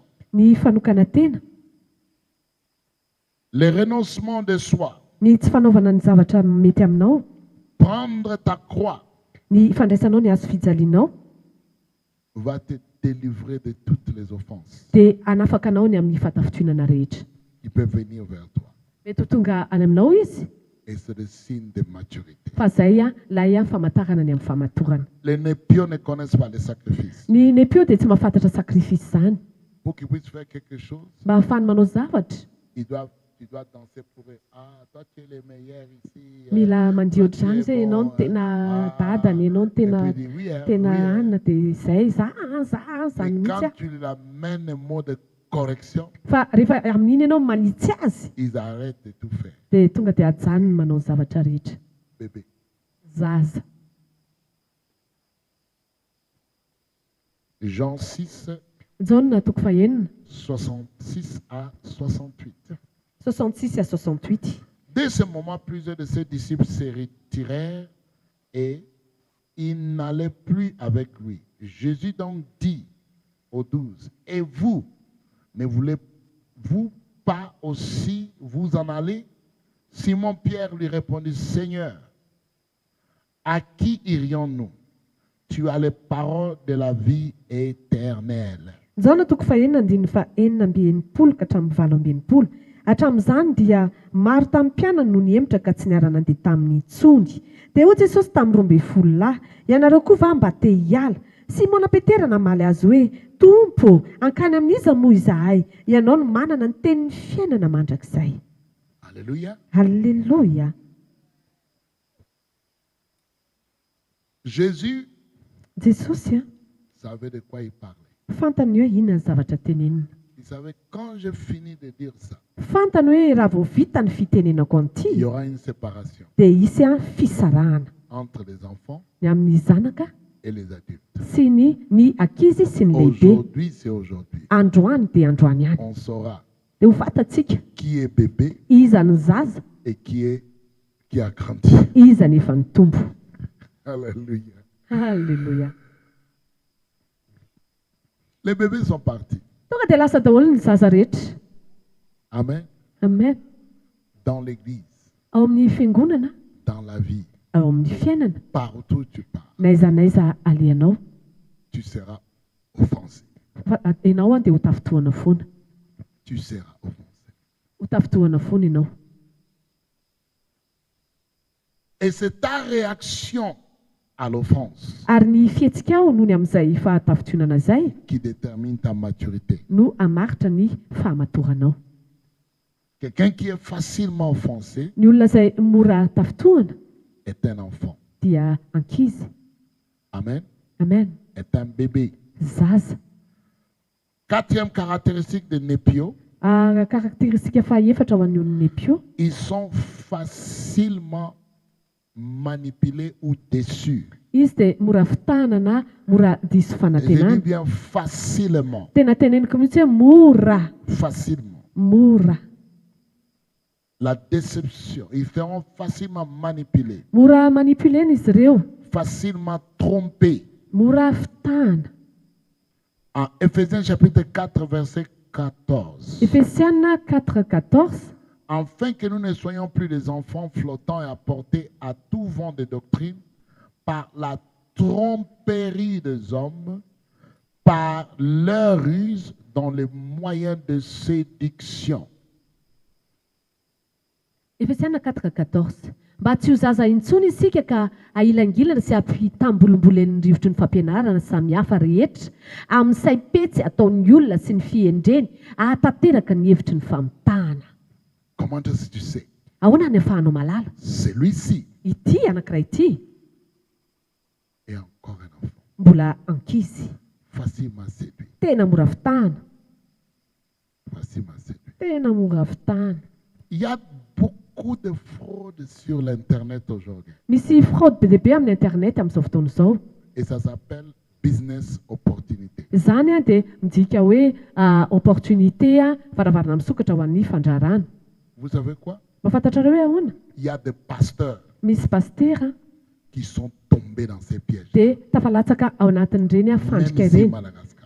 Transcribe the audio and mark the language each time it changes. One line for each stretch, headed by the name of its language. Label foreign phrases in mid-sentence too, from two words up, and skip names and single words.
Malagasy: ny fanokana tena,
French: le renoncement de soi,
Malagasy: ny tsy fanaovana ny zavatra mety aminao,
French: prendre ta croix
Malagasy: ny fandraisanao ny hazo fijalinao,
French: va te délivrer de toutes les offenses
Malagasy: dia hanafaka anao ny amin'ny fahatafotoanana rehetra.
French: qui peuvent venir vers toi.
Malagasy: Mety ho tonga any aminao izy,
French: Et c'est le signe de maturité.
Malagasy: fa zay ilay famantarana ny amin'ny famatorana.
French: Les népions ne connaissent pas les sacrifices.
Malagasy: Ny nepio dia tsy mahafantatra sakrifisy izany.
French: Pour qu'ils puissent faire quelque chose,
Malagasy: Mba hahafahany manao zavatra,
French: tu dois danser pour eux. Ah, toi tu es le meilleur ici.
Malagasy: mila mandio ohatr'izany zay ianao no tena dadany, ianao no tena
French: Et puis il dit, oui, hein,
Malagasy: tena
French: oui, hein.
Malagasy: anina dia izay zany
French: Mais
Malagasy: mihitsy
French: quand tu l'amènes au mot de correction,
Malagasy: fa rehefa amin'iny ianao manitsy azy
French: ils arrêtent de tout faire.
Malagasy: dia tonga dia ajanony manao zavatra rehetra.
French: Bébé.
Malagasy: Zaza.
French: Jean 6,
Malagasy: Jauna toko fahaenina,
French: 66 à 68. 66 à 68. Dès ce moment, plusieurs de ses disciples se retirèrent et ils n'allaient plus avec lui. Jésus donc dit aux 12, et vous, ne voulez-vous pas aussi vous en aller? Simon-Pierre lui répondit, Seigneur, à qui irions-nous? Tu as les paroles de la vie éternelle.
Malagasy: Jauna toko fahaenina andiny fa enina amby enimpolo ka hatramin'ny valo amby enimpolo. Hatramin'izany dia maro tamin'ny mpianany no niemitra ka tsy niara nandeha tamin'ny intsony. Dia hoy Jesosy tamin'ny 12 lahy, ianareo koa va mba te hiala? Simona Petera namaly azy hoe, Tompo, ankany amin'iza moa izahay? Ianao no manana ny tenin'ny fiainana mandrakizay.
French: Alléluia.
Malagasy: Halleluja.
French: Jésus
Malagasy: jesosy a
French: savait de quoi il parlait.
Malagasy: fantany hoe inona ny zavatra tenenina.
French: Il savait quand je finis de dire ça,
Malagasy: Fantany hoe raha vao vita ny fitenenako
French: il
Malagasy: an'ity
French: y aura une séparation
Malagasy: dia isy a fisarahana
French: entre les enfants
Malagasy: ny amin'ny zanaka
French: et les adultes.
Malagasy: sy ny ankizy sy ny lehibe.
French: Aujourd'hui, c'est aujourd'hui.
Malagasy: Androany dia androany ihany.
French: On saura
Malagasy: Dia ho fantatsika
French: qui est bébé
Malagasy: iza ny zaza,
French: et qui a grandi.
Malagasy: iza ny efa nitombo.
French: Alléluia.
Malagasy: Halleluja.
French: Les bébés sont partis.
Malagasy: Tonga dia lasa daholo ny zaza rehetra.
French: Amen.
Malagasy: Amen.
French: Dans l'église,
Malagasy: Ao amin'ny fiangonana,
French: dans la vie,
Malagasy: ao amin'ny fiainana,
French: partout où tu pars,
Malagasy: naiza naiza aleanao,
French: tu seras offensé.
Malagasy: fa ianao a dia ho tafitohana foana.
French: Tu seras offensé.
Malagasy: Ho tafitohana foana ianao.
French: Et c'est ta réaction à l'offense
Malagasy: Ary ny fihetsikao noho ny amin'izay fahatafitohanana izay
French: qui détermine ta maturité.
Malagasy: no hamaritra ny fahamatoranao.
French: Quelqu'un qui est facilement offensé
Malagasy: Ny olona izay mora tafitohana
French: est un enfant.
Malagasy: dia ankizy.
French: Amen.
Malagasy: Amen.
French: Est un bébé.
Malagasy: Zaza.
French: Quatrième caractéristique de Népio,
Malagasy: Karakteristika fahaefatra ho an'ny olona nepio,
French: ils sont facilement manipulés ou déçus.
Malagasy: izy dia mora fitahana na mora diso
French: Et je dis
Malagasy: fanantenana.
French: bien facilement.
Malagasy: Tena teneniko mihitsy hoe mora,
French: Facilement.
Malagasy: mora.
French: La déception, ils seront facilement manipulés,
Malagasy: Mora manipulena izy ireo,
French: facilement trompés.
Malagasy: mora fitahana.
French: En Éphésiens chapitre 4, verset 14.
Malagasy: Efesiana 4:14,
French: Afin que nous ne soyons plus des enfants flottants et apportés à tout vent de doctrine par la tromperie des hommes, par leur ruse dans les moyens de séduction.
Malagasy: Efesiana 4:14. Mba tsy ho zaza intsony isika ka ailangilana sy ampitambolombolen'ny rivotry ny fampianarana samihafa rehetra amin'ny saipetsy ataon'ny olona sy ny fihendreny ahatanteraka ny hevitry ny famitahana.
French: Comment est-ce que tu sais?
Malagasy: Ahoana ny ahafahanao malala?
French: Celui-ci
Malagasy: Ity anankiray ity
French: est encore un enfant,
Malagasy: mbola ankizy,
French: facilement séduit.
Malagasy: tena mora fitahana,
French: Facilement séduit.
Malagasy: tena mora fitahana.
French: Il y a beaucoup de fraudes sur l'Internet aujourd'hui.
Malagasy: Misy fraude be dia be amin'ny internet amin'izao fotoana izao.
French: Et ça s'appelle business opportunité.
Malagasy: Izany a dia midika hoe opportunité varavarana misokatra ho an'ny fandrarana.
French: Vous savez quoi?
Malagasy: Mahafantatrareo hoe ahoana?
French: Il y a des pasteurs
Malagasy: Misy pastera
French: qui sont tombés dans ces pièges.
Malagasy: dia tafalatsaka ao anatin'ireny fandrika
French: Même ici,
Malagasy: ireny, Madagascar.